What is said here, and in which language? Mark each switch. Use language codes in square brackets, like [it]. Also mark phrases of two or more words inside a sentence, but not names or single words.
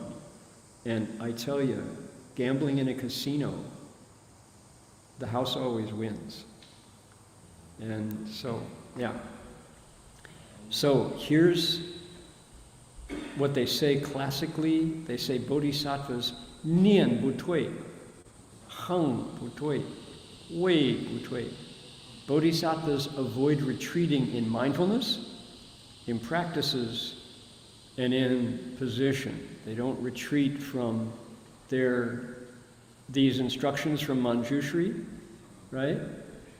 [en] And I tell you, gambling in a casino, the house always wins. And so, yeah. So here's what they say classically. They say bodhisattvas [zh] 念不退，行不退，位不退. [en] Bodhisattvas avoid retreating in mindfulness, in practices, and in position. They don't retreat from these instructions from Manjushri, right?